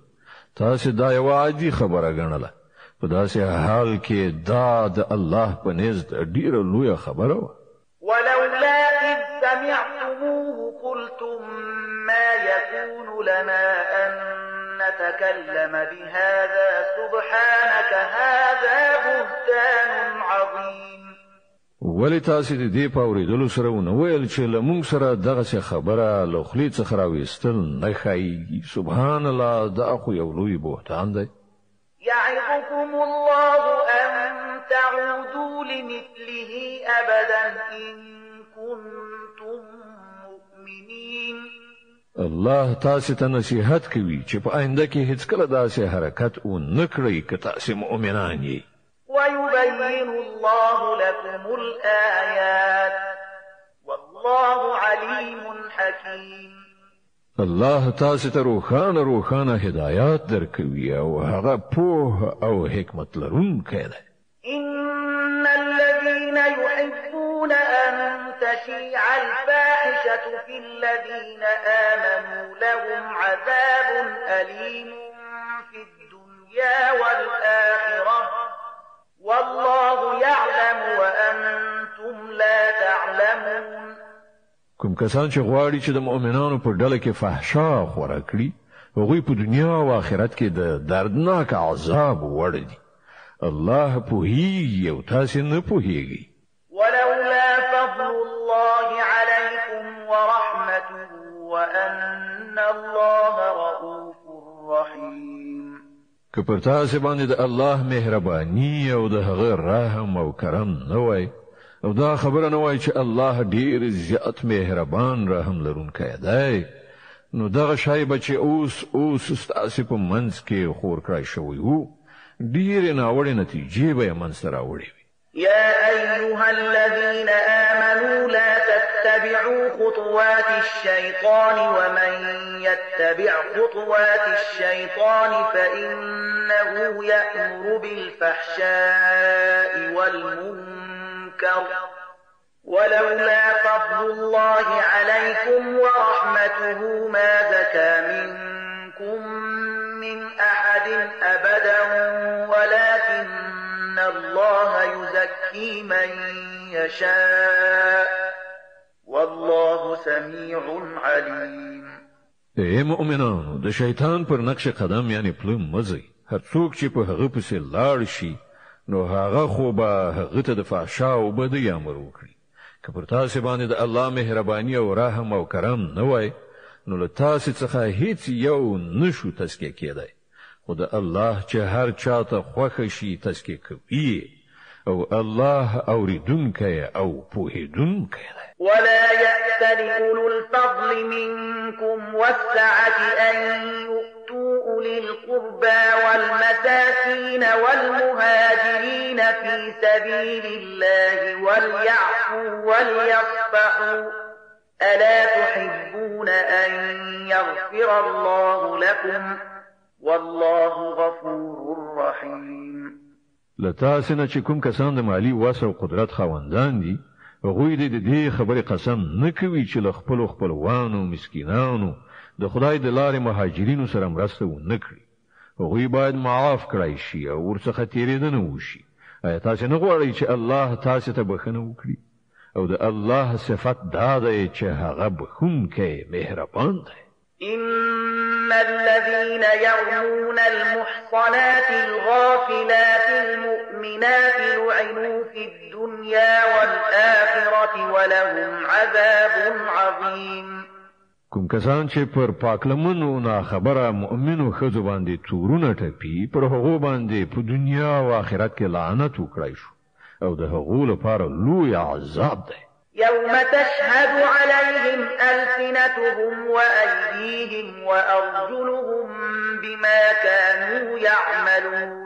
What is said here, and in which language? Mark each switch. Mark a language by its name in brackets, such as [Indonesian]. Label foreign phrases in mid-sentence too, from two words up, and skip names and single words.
[Pashto] تاسو دا یو عادي خبره ګڼله، په داسې حال کې دا د الله په نزد ډیره لویه خبره وه. [Arabic] ولولا إذ سمعتموه قلتم ما يكون لنا أن نتكلم بهذا سبحانك هذا بهتان عظيم. [Pashto] ولی تاسو د دې په اوریدلو سره ونه ویل چې له موږ سره دغه خبره له خولې څخه راویستل نه ښایي؟ [Arabic] سبحان الله، [Pashto] دا خو یو لوی بهتان دی. [Arabic] يعظكم الله أن تعودوا لمثله أبدا إن كنتم مؤمنين. [Pashto] الله تاسو ته نصیحت کوي چې په آینده کې هیڅ کله داسې حرکت ونه کړئ که تاسو مؤمنان یې. [Arabic] ويبين الله لكم الآيات والله عليم حكيم. [Pashto] الله تاسو ته روښانه هدایات درکوي او هغه پوه او حکمت لرونکی دی. [Arabic] إن الذين يحبون أن تشيع الفاحشة في الذين آمنوا لهم عذاب أليم في الدنيا والآخرة والله يعلم وأنتم لا تعلمون. [Pashto] کوم کسان چې غواړي چې د مؤمنانو په ډله کې فحشا خوره کړي هغوی په دنیا او آخرت کې د دردناک عذاب وړ دي. الله پوهیږي او تاسو نه پوهیږئ. [Arabic] ولولا فضل الله عليكم ورحمته وأن الله رؤوف رحيم. [Pashto] که پر تاسو باندې د الله مهرباني او د هغه رحم او کرم نه وای او دا خبره نه وای چې الله ډیر زیات مهربان رحم لرونکی دی، نو دغه شای بچي اوس تاسو په منځ کې خور کړای شوی وو، ډیر ناوړه نتیجې به منځ راوړي. [Arabic] يا أيها الذين آمنوا لا تتبعوا خطوات الشيطان ومن يتبع خطوات الشيطان فإنه يأمر بالفحشاء والمنكر ولولا فضل الله عليكم ورحمته ما زكى منكم من أحد أبدا ولكن الله يزكي من يشاء والله سميع عليم. [Pashto] اے مؤمنانو، د شیطان پر نقش قدم یعنی پلم مزي، هر څوک چې په هغه پسې لاړ شي نو هغه خو به هغه ته د فحشا او بدۍ امر وکړي. که پر تاسو باندې د الله مهرباني او رحم او کرم نه وای نو له تاسو څخه هیڅ یو نشو تزکیه کېدای، خو د الله چې هر چاته خوښ شي تزکیه کوي او الله اوریدونکی او پوهیدونکی دی. [Arabic] ولا يأتل أولو الفضل منكم والسعة أن يؤتوا أولي القربى والمساكين والمهاجرين في سبيل الله وليعفوا وليصفحوا ألا تحبون أن يغفر الله لكم والله غفور رحيم. [Pashto] لتاسنه چې کوم کسان د مالی وس او قدرت خاوندان دي هغوی د دې خبرې قسم نه کوي چې له خپلوانو مسکینانو د خدای د لارې مهاجرینو سره مرسته ونه کړي. هغوی باید معاف کړای شي او ورڅخه تیریدنه وشي. آیا تاسو نه غواړئ چې الله تاسو ته بخښنه وکړي؟ او د الله صفت دا دی چې هغه بخښونکی مهربان دی. [Arabic] إن الذين يرمون المحصنات الغافلات المؤمنات لعنوا في الدنيا والآخرة ولهم عذاب عظيم. [Pashto] کوم کسان چې پر پاکلمنو نه خبره مؤمنو ښځو باندې تورونه ټپي پر هغو باندې په دنیا او آخرت کې لعنت وکړای شو او د هغو لپاره لوی عذاب دی. [Arabic] يوم تشهد عليهم ألسنتهم وأيديهم وأرجلهم بما كانوا يعملون.